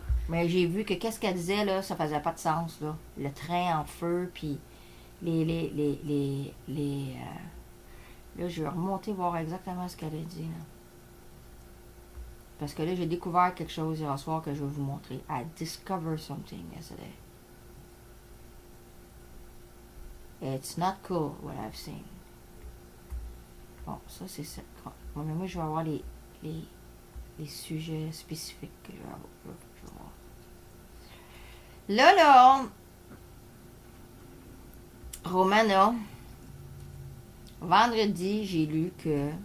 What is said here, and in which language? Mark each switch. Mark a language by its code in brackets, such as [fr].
[fr] Mais j'ai vu que qu'est-ce qu'elle disait, là, ça faisait pas de sens, là. Le train en feu, puis là, je vais remonter voir exactement ce qu'elle a dit, là. Parce que là, j'ai découvert quelque chose hier soir que je vais vous montrer. [en] I discovered something yesterday. It's not cool, what I've seen. [fr] Bon, ça, c'est ça. Bon, mais moi, je vais avoir les sujets spécifiques que je vais avoir. Là, Romana, vendredi, j'ai lu que...